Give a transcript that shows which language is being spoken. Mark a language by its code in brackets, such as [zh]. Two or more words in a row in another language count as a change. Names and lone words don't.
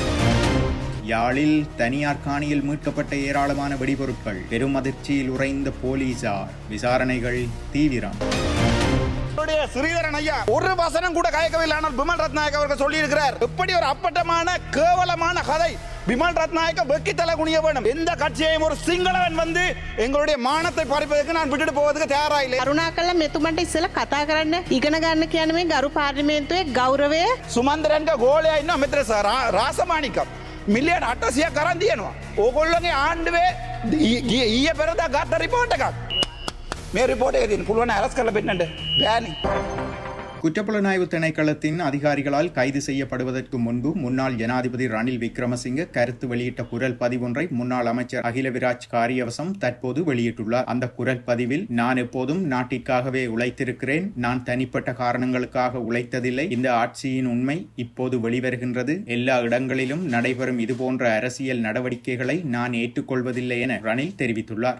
[ta] யாழில் தனியார் காணியில் மீட்கப்பட்ட ஏராளமான வெடிபொருட்கள், பெரும் அதிர்ச்சியில் உறைந்த போலீசார், விசாரணைகள் தீவிரம். ஸ்ரீதரன் ஐயா ஒரு வசனம் கூட கயக்கவில்லை. ஆனால் பிமல் ரத்நாயக் அவர்கள் சொல்லி இருக்கிறார், எப்படி ஒரு அப்பட்டமான கேவலமான கதை. பிமல் ரத்நாயக்க வெக்கி தலை குனிய வேண்டும். எந்த கட்சியையும் ஒரு சிங்களவன் வந்து எங்களுடைய மானத்தை பறிப்பதற்கு நான் விட்டுட்டு போவதற்கு தயாரா இல்லை. [si] කරුණාකරලා මෙතුමන්ට ඉස්සෙල්ලා කතා කරන්න ඉගෙන ගන්න කියන මේ ගරු පාර්ලිමේන්තුවේ ගෞරවය. සුමන්දරන්ගේ ගෝලයා ඉන්නවා මෙතන රාසමානිකම් මිලියන 800ක් අරන් දිනනවා. ඕගොල්ලෝගේ ආණ්ඩුවේ ඊයේ පෙරදා ගත්ත රිපෝට් එකක්. මේ රිපෝට් එකේ තියෙන පුළුවන් අරස් කරලා පෙන්නන්න බෑනේ. [ta] குற்றப்புலனாய்வு திணைக்களத்தின் அதிகாரிகளால் கைது செய்யப்படுவதற்கு முன்பு முன்னாள் ஜனாதிபதி ரணில் விக்ரமசிங்க கருத்து வெளியிட்ட குரல் பதிவொன்றை முன்னாள் அமைச்சர் அகிலவிராஜ் காரியவசம் தற்போது வெளியிட்டுள்ளார். அந்த குரல் பதிவில், நான் எப்போதும் நாட்டிற்காகவே உழைத்திருக்கிறேன், நான் தனிப்பட்ட காரணங்களுக்காக உழைத்ததில்லை, இந்த ஆட்சியின் உண்மை இப்போது வெளிவருகின்றது, எல்லா இடங்களிலும் நடைபெறும் இதுபோன்ற அரசியல் நடவடிக்கைகளை நான் ஏற்றுக்கொள்வதில்லை என ரணில் தெரிவித்துள்ளார்.